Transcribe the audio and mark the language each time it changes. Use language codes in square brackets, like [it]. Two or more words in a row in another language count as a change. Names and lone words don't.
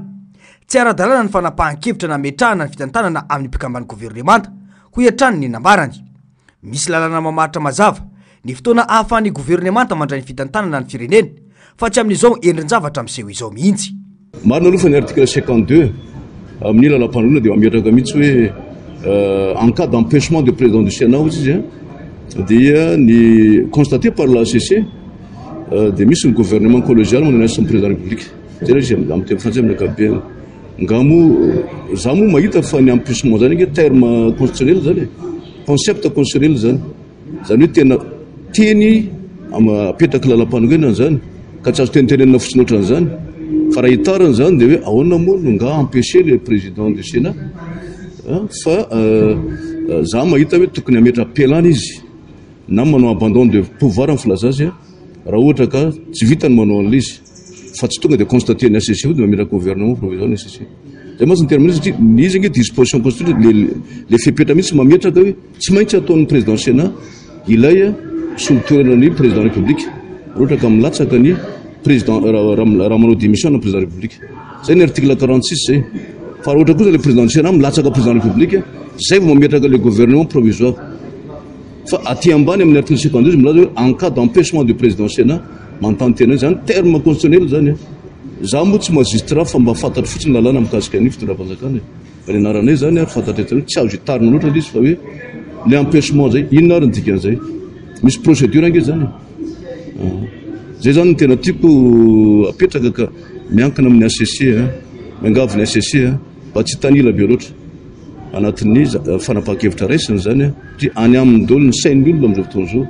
[mg] Tsy ara-dalàna ny fanapahan-kevitra na metrahana ny fitantanana amin'ny mpikamban'ny governemanta ho hiatrany ny nambarany. Misy lalàna mamaritra mazava ny fotoana ahafahan'ny governemanta mandray ny fitantanana ny firenena fa tsy amin'izao endrin-javatra miseho izao mihitsy. Marina aloha fa ny article 52 amin'ny lalam-panorenana dia mametraka mihitsy hoe [fr] en cas d'empêchement de président du Sénat [mg] izy dia ny [fr] constaté par la ACC [mg] dia misy ny [fr] gouvernement collégial [mg] mananasa ny [fr] président de la République. [mg] Zay izy amin'ny teny frantsay amin'ny ankapobeny. Ngamo za moa mahita fa ny empêchement zany [fr] terme constitutionnel [mg] zany [fr] concept constitutionnel [mg] zany. Zany hoe tena teny apetraka lalam-panorenana zany ka tsy azo tenitenenina fotsiny ohatran'izany. Fa raha hitarana zany dia hoe ahoana moa no nga [fr] empêcher le président du Sénat [mg] fa za mahita hoe tokony hametra pelana izy na manao [fr] abandon de pouvoir [mg] amin'ny filaza azy raha ohatra ka tsy vitany manao an'izy fa tsy tonga dia constater ny ACC dia mametraka [fr] gouvernement provisoire [mg] ny ACC. Zay masy ny terme izy nge [fr] disposition constitutionnelle [mg] le fepetra mihitsy mametraka hoe tsy maintsy ataon'ny [fr] président du Sénat [mg] ilay solotoerana ny [fr] président de la République [mg] ohatra ka milatsaka ny président raha manao démission na [fr] président de la République. [mg] Zay ny article 46 zay. Fa raha ohatra kosa [fr] le président du Sénat [mg] milatsaka [fr] président de la République [mg] zay vao mametraka [fr] le gouvernement provisoire. [mg] Fa aty ambany amin'ny article 52 milaza hoe [fr] en cas d'empêchement du président du Sénat [mg] mantany tena zany [fr] terme constitutionnel [mg] zany. Za moa tsy magistrat fa mba fantatro fotsiny lalàna mikasika ny fitondram-panjakana. Fa ny anaranay zany ary fantatra tena tsy azo hitarina loatra izy fa hoe le empêchement zay inona ary ny dikan'izay. Misy procédure ange zany. Zay zany tena tiako apetraka ka miankina amin'ny ACC miangavy ny ACC mba tsy tanila be loatra anatin'ny fanapahan-kevitra raisiny zany satria any amin'ny dolo ny sain'ny olona amin'izao fotoana izao.